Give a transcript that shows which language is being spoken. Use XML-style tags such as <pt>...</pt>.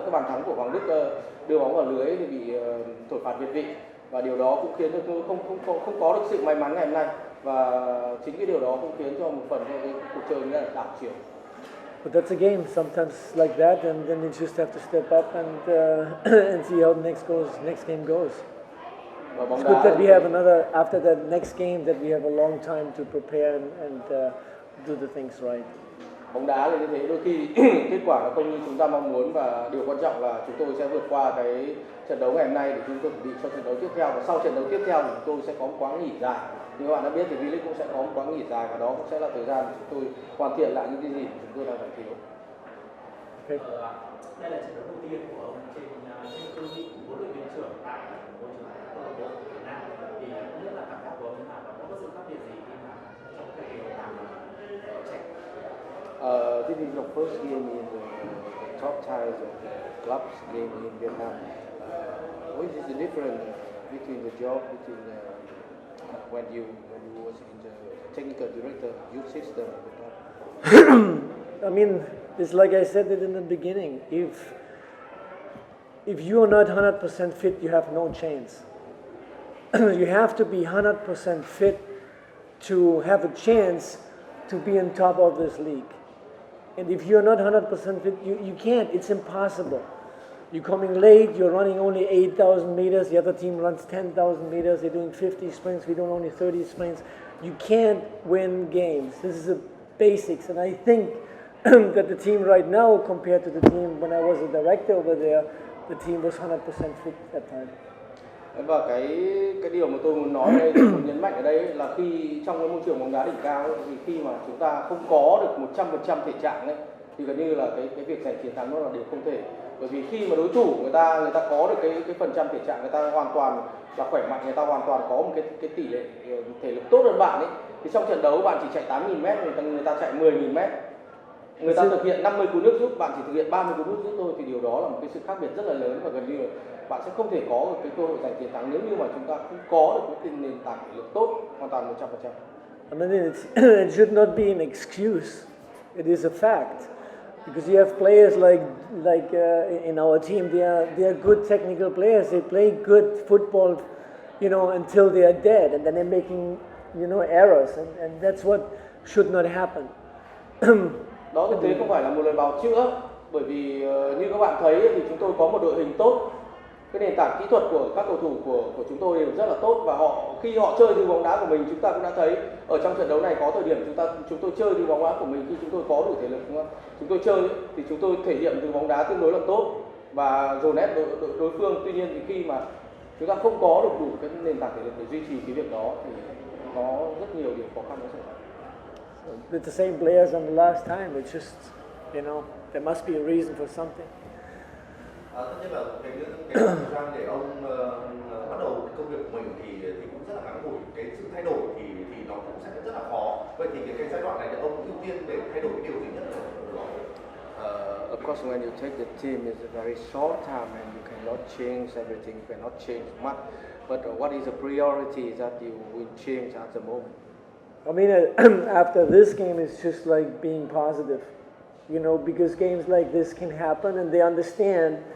<vi>Cái bàn thắng của Hoàng Đức đưa bóng vào lưới thì bị thổi phạt việt vị, và điều đó cũng khiến cho tôi không có được sự may mắn ngày hôm nay, và chính cái điều đó cũng khiến cho một phần cái cuộc chơi như là đảo chiều.</vi> <en>But that's a game. Sometimes like that, and then you just have to step up and see how the next game goes.</en> <vi>Và bóng</vi> <en>It's good</en> <vi>đá</vi> <en>that we have another, after the next game, that we have a long time to prepare and do the things right.</en> <vi>Bóng đá là như thế, đôi khi kết quả nó không như chúng ta mong muốn, và điều quan trọng là chúng tôi sẽ vượt qua cái trận đấu ngày hôm nay để chúng tôi chuẩn bị cho trận đấu tiếp theo, và sau trận đấu tiếp theo thì chúng tôi sẽ có một quãng nghỉ dài. Như các bạn đã biết thì V-League cũng sẽ có một quãng nghỉ dài, và đó cũng sẽ là thời gian chúng tôi hoàn thiện lại những cái gì chúng tôi đang phải thiếu. Okay. Đây là trận đấu đầu tiên của ông trên cương vị của huấn luyện viên trưởng tại môi trường câu lạc bộ Việt Nam, thì không biết là cảm giác của ông thế nào và có sự khác biệt gì khi mà trong cái làm trẻ?</vi> <en>This is your first game in the top ties of the clubs game in Vietnam. What is the difference between the job between when you was in the technical director youth system of the club? I mean, it's like I said it in the beginning. If you are not 100% fit, you have no chance. You have to be 100% fit to have a chance to be on top of this league. And if you're not 100% fit, you can't. It's impossible. You're coming late, you're running only 8,000 meters, the other team runs 10,000 meters, they're doing 50 sprints, we do only 30 sprints. You can't win games. This is the basics. And I think that the team right now, compared to the team when I was a director over there, the team was 100% fit that time.</en> <vi>Và cái điều mà tôi muốn nói đây, tôi muốn nhấn mạnh ở đây là khi trong cái môi trường bóng đá đỉnh cao ấy, thì khi mà chúng ta không có được 100% thể trạng ấy, thì gần như là cái việc giành chiến thắng nó là điều không thể. Bởi vì khi mà đối thủ người ta có được cái phần trăm thể trạng, người ta hoàn toàn là khỏe mạnh, người ta hoàn toàn có một cái tỷ lệ thể lực tốt hơn bạn ấy, thì trong trận đấu bạn chỉ chạy 8.000 m, người ta chạy 10.000 m. Người ta thực hiện 50 cú nước rút, bạn chỉ thực hiện 30 cú nước rút thôi, thì điều đó là một cái sự khác biệt rất là lớn, và gần như là bạn sẽ không thể có được cái cơ hội giành chiến thắng nếu như mà chúng ta không có được cái nền tảng thể lực tốt hoàn toàn 100%.</vi> <en>I mean, it should not be an excuse. It is a fact, because you have players like in our team. They are good technical players. They play good football, until they are dead, and then they're making errors, and that's what should not happen.</en> <vi>Đó thực tế không phải là một lời bào chữa, bởi vì như các bạn thấy thì chúng tôi có một đội hình tốt, cái nền tảng kỹ thuật của các cầu thủ của chúng tôi đều rất là tốt, và khi họ chơi từ bóng đá của mình, chúng ta cũng đã thấy ở trong trận đấu này có thời điểm chúng tôi chơi từ bóng đá của mình, khi chúng tôi có đủ thể lực, đúng không? Chúng tôi chơi thì chúng tôi thể hiện từ bóng đá tương đối là tốt và dồn ép đối phương. Tuy nhiên thì khi mà chúng ta không có được đủ cái nền tảng thể lực để duy trì cái việc đó thì có rất nhiều điều khó khăn nó xảy ra.</vi> <en>With the same players on the last time, it's just, there must be a reason for something.</en> <vi>Tất nhiên là cái thời gian để ông bắt đầu công việc của mình thì cũng rất là ngắn ngủi. Cái sự thay đổi thì nó cũng sẽ rất là khó. Vậy thì cái giai đoạn này thì ông ưu tiên để thay đổi cái điều gì nhất ở đó?</vi> <en>Of course, when you take the team, it's a very short time and you cannot change everything, you cannot change much. But what is the priority that you will change at the moment? I mean, after this game, it's just like being positive, because games like this can happen, and they understand.</en>